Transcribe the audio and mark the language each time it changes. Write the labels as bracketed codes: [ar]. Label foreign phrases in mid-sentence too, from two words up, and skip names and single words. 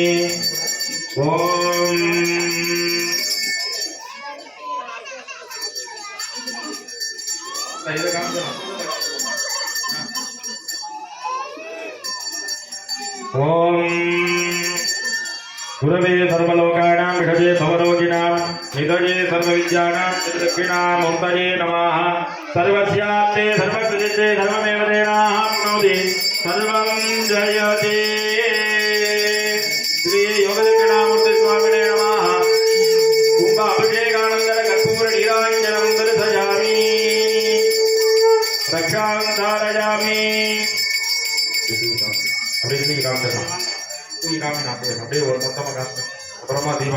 [sa] ओम गुरवे सर्वलोकानां विषये भवरोगिणां निधये सर्वविद्यानां दक्षिणामूर्तये नमः सर्वस्याप्ते सर्वकृते सर्वमेव तेनाप्नोति सर्वं जयते श्री योगदक्षिणामूर्ति स्वामिने नमः कुम्भ अभिषेकानन्दर कर्पूर नीराञ्जनं दर्शयामि रक्षां धारयामि [ta] அப்படியே காமிச்சிடலாம் தூக்கி காமினா அப்படியே ஒரு மொத்தமாக காமிச்சு அப்புறமா தீபம்